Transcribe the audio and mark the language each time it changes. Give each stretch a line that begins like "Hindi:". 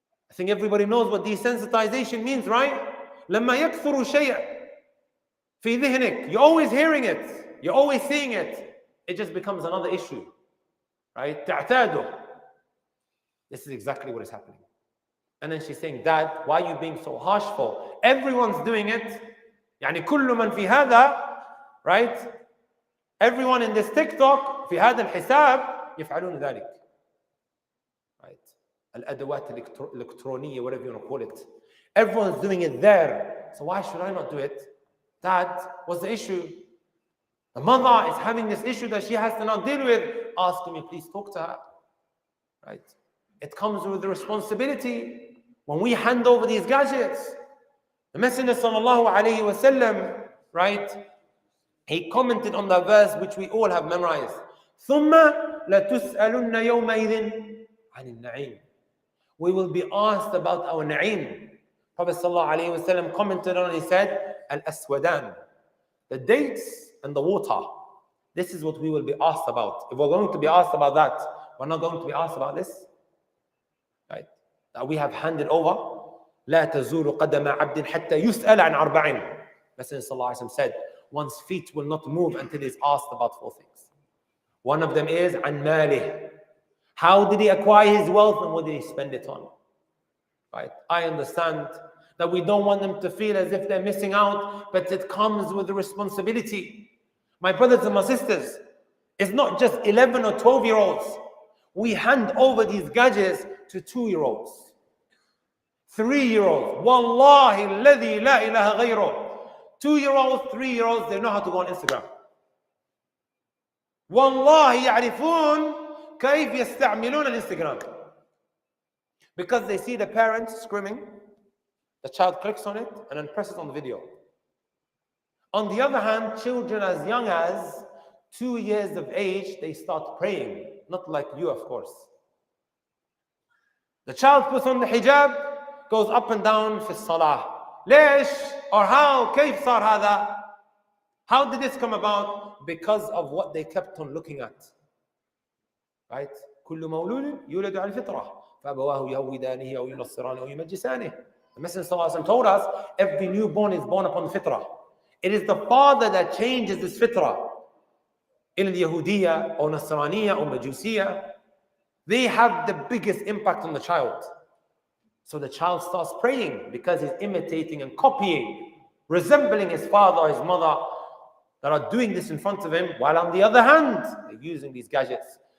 English: I think everybody knows what desensitization means, right?
Arabic: لما يكثر شيء في ذهنك,
English: you're always hearing it, you're always seeing it, it just becomes another issue, right?
Arabic: تعتاده.
English: This is exactly what is happening. And then she's saying, Dad, why are you being so harsh for? Everyone's doing it.
Arabic: يعني كل من في هذا,
English: right? Everyone in this TikTok
Arabic: في هذا الحساب يفعلون ذلك.
English: Right?
Arabic: الأدوات الإلكترونية,
English: whatever you want to call it. Everyone's doing it there. So why should I not do it? Dad, what's the issue? The mother is having this issue that she has to now deal with. Ask me, please talk to her. Right? It comes with the responsibility. When we hand over these gadgets, the Messenger sallallahu alayhi wasallam, right, he commented on the verse which we all have memorized.
Arabic: ثُمَّ لَتُسْأَلُنَّ يَوْمَئِذٍ عَنِ النَّعِيمِ.
English: We will be asked about our na'im. Prophet sallallahu alayhi wasallam commented on it, he said, Al-Aswadan, the dates and the water. This is what we will be asked about. If we're going to be asked about that, we're not going to be asked about this. Right? That we have handed over.
Arabic: لا تزول قدم عبد حتى يسأل عن أربع.
English: Messenger sallallahu alayhi wasallam said, one's feet will not move until he's asked about 4 things. One of them is
Arabic: عن ماله.
English: How did he acquire his wealth and what did he spend it on? Right? I understand that we don't want them to feel as if they're missing out, but it comes with the responsibility. My brothers and my sisters, it's not just 11 or 12-year-olds. We hand over these gadgets to 2-year-olds, 3-year-olds.
Arabic: Wallahi alladhi la ilaha ghayruh.
English: 2-year-olds, 3-year-olds, they know how to go on Instagram.
Arabic: Wallahi يعرفون كيف يستعملون الانستغرام.
English: Because they see the parents screaming, the child clicks on it and then presses on the video. On the other hand, children as young as 2 years of age, they start praying. Not like you, of course. The child puts on the hijab, goes up and down
Arabic: في الصلاة. ليش?
English: Or how?
Arabic: كيف صار هذا?
English: How did this come about? Because of what they kept on looking at. Right?
Arabic: كل مولود يولد على الفطرة فأبواه يهودانه أو ينصرانه أو يمجسانه.
English: The Messenger ﷺ told us every newborn is born upon the fitrah. It is the father that changes this fitrah. In the Yahudiyya or Nasraniyya or Majusiyya, they have the biggest impact on the child. So the child starts praying because he's imitating and copying, resembling his father or his mother that are doing this in front of him, while on the other hand, they're using these gadgets.